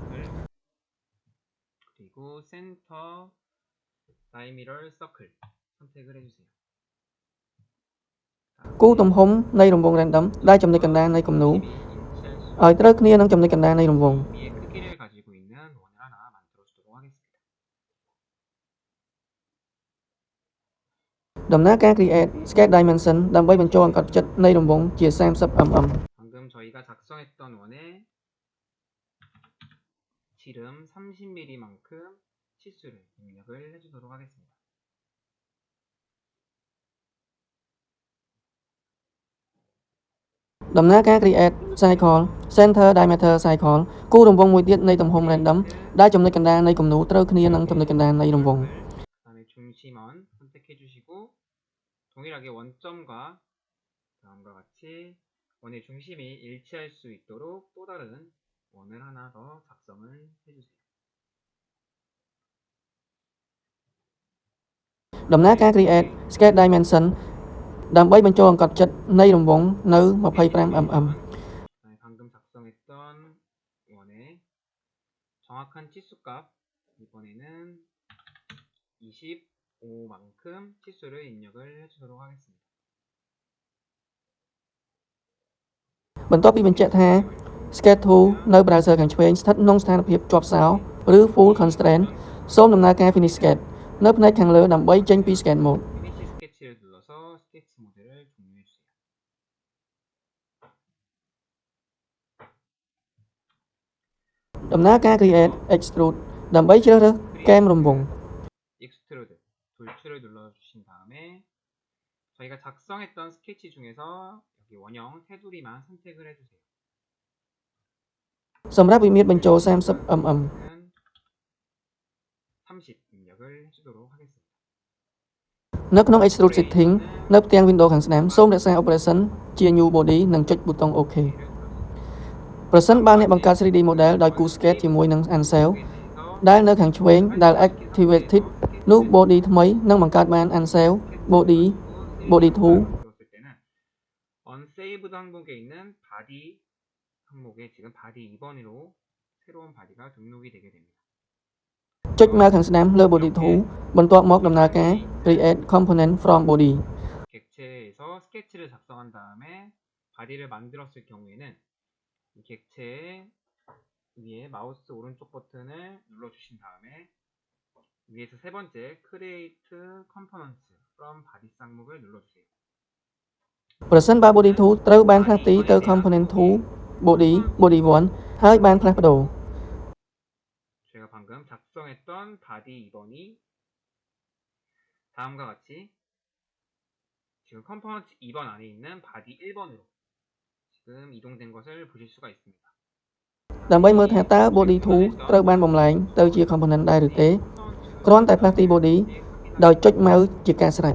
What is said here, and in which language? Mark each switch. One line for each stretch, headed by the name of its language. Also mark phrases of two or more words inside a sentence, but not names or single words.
Korean: 그리고 센터 다이미럴 서클 선택을 해주세요.
Khmer: គូទំហំនៃរង្វង់ random ដែលចំណុចកណ្ដាលនៃគំនូរ
Korean: 인치할 수
Khmer: ឲ្យត្រូវគ្នានឹងចំណុចកណ្ដាលនៃរង្វង់
Korean: 위의 크기를 가지고 있는 원을 하나 만들어 주도록 하겠습니다.
Khmer: ដំណើរការ
English: create sketch dimension
Khmer: ដើម្បីបញ្ចូលអង្កត់ផ្ចិតនៃរង្វង់ជា 30mm
Korean: 방금 저희가 작성했던 원의 지름 30mm만큼 치수를 입력을 해주도록 하겠습니다.
Khmer: ដំណើរការ
English: create cycle center diameter cycle
Khmer: គូរង្វង់មួយទៀតនៃទំហំ random ដែលចំណុចកណ្ដាលនៃគំនូរត្រូវគ្នានឹងចំណុចកណ្ដាលនៃរង្វង់
Korean: 그다음에 중심원 선택해 주시고 동일하게 원점과 다음과 같이 원의 중심이 일치할 수 있도록 또 다른 원을 하나 더 작성을 해주세요.
Khmer: ដំណើរការ
English: create sketch dimension
Khmer: ដើម្បីបញ្ចូលអង្កត់ផ្ចិតនៃរង្វង់នៅ 25mm
Korean: 방금 작성했던 원의 정확한 치수값 이번에는 25만큼 치수를 입력을 해주도록 하겠습니다.
Khmer: បន្ទាប់ពីបញ្ជាក់ថា
English: sketch tool
Khmer: នៅ browser ខាងឆ្វេងស្ថិតក្នុងស្ថានភាពជាប់សោឬ
English: full constraint
Khmer: សូមដំណើរការ
English: finish sketch
Khmer: នៅផ្នែកខាងលើដើម្បីចេញពី
English: sketch mode
Korean: 피니시 스케치를 눌러서 스케치 모드를 종료해주세요.
Khmer: ដំណើរការ
English: create extrude
Khmer: ដើម្បីជ្រើសរើសគែមរង្វង់
Korean: 익스트루드 돌출을 눌러주신 다음에 저희가 작성했던 스케치 중에서 여기 원형 테두리만 선택을 해주세요.
Khmer: សម្រាប់វិមាត្របញ្ចូល 30mm
Korean: 30 입력을 해주도록 하겠습니다.
Khmer: នៅក្នុង
English: extrude setting
Khmer: នៅផ្ទាំង window ខាងស្ដាំសូមរក្សា operation ជា
English: new body
Khmer: និងចុចប៊ូតុង OK ប្រសិនបើអ្នកបង្កើត 3D model ដោយគូ sketch ជាមួយនឹង Ansel ដែលនៅខាងឆ្វេងដែល activated នោះ body ថ្មីនឹងបង្កើតបាន
English: Ansel body
Khmer: 2
Korean: 들었을 때는 unsaved 항목에 있는 바디 항목에 지금 바디 2번으로 새로운 바디가 등록이 되게 됩니다.
Khmer: ចុចមកខាងស្ដាំលើ body 2បន្ទាប់មកដំណើរការ
English: create component from body
Korean: 객체에서 스케치를 작성한 다음에 바디를 만들었을 경우에는 이 객체 위에 마우스 오른쪽 버튼을 눌러주신 다음에 위에서 세 번째
English: Create Components from Body
Korean: 쌍목을 눌러주세요.
Khmer: ប្រសិនបើ body 2ត្រូវបានផ្លាស់ទីទៅ component 2 body 1ហើយបានផ្លាស់ប្ដូរ
Korean: 제가 방금 작성했던 바디 2번이 다음과 같이 지금 컴포넌트 2번 안에 있는 바디 1번으로 지금 이동된 것을 보실 수가 있습니다.
Khmer: ដើម្បីមើលថាតើ body 2ត្រូវបានបំលែងទៅជា component ដែរឬទេគ្រាន់តែផ្លាស់ទី body ដោយចុច mouse ជាការស្រេច